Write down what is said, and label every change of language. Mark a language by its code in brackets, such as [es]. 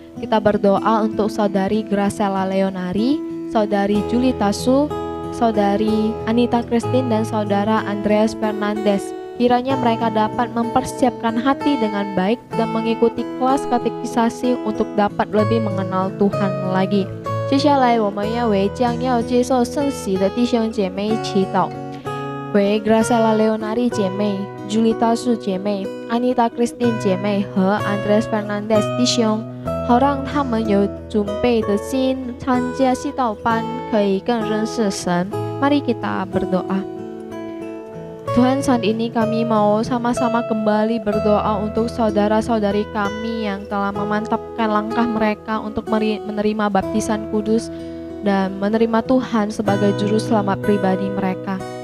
[id] Kita berdoa untuk saudari Graciela Leonari, saudari Julita Su, saudari Anita Christine dan saudara Andreas Fernandez. Kiranya mereka dapat mempersiapkan hati dengan baik dan mengikuti kelas katekisasi untuk dapat lebih mengenal Tuhan lagi. [zh] 接下来我们要为将要接受圣洗的弟兄姐妹祈祷，为 Graciela Leonari 姐妹、Julita Su 姐妹、Anita Christine 姐妹和 Andreas Fernandez 弟兄，好让他们有准备的心参加祈祷班，可以更认识神。 [id] Mari kita berdoa. Tuhan, saat ini kami mau sama-sama kembali berdoa untuk saudara-saudari kami yang telah memantapkan langkah mereka untuk menerima baptisan kudus. dan menerima Tuhan sebagai juru selamat pribadi mereka.